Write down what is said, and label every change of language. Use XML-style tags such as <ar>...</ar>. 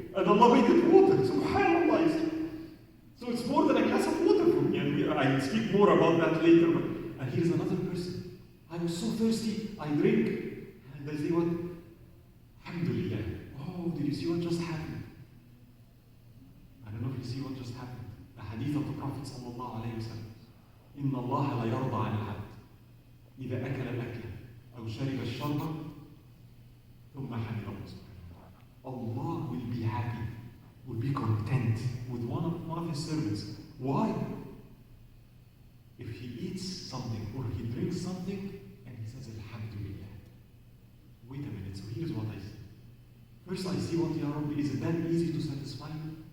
<en>And Allah made it water. Subhanallah. So it's more than a glass of water for me. And I speak more about that later. And here's another person. I was so thirsty, I drink. And they say what? Alhamdulillah. Oh, did you see what just happened? I don't know if you see what just happened. The hadith of the Prophet sallallahu alayhi wa sallam.</en> <ar>إِنَّ اللَّهَ لَا يَرْضَى عَنِ الْعَبْدِ إِذَا أَكَلَ الْأَكْلَ أو شرب الشرب ثم حمد الله.</ar> <en>Allah will be happy, will be content with one of His servants. Why? If he eats something or he drinks something and he says Alhamdulillah. Wait a minute, so here's what I see. First I see what Ya Rabbi, is it that easy to satisfy me?</en>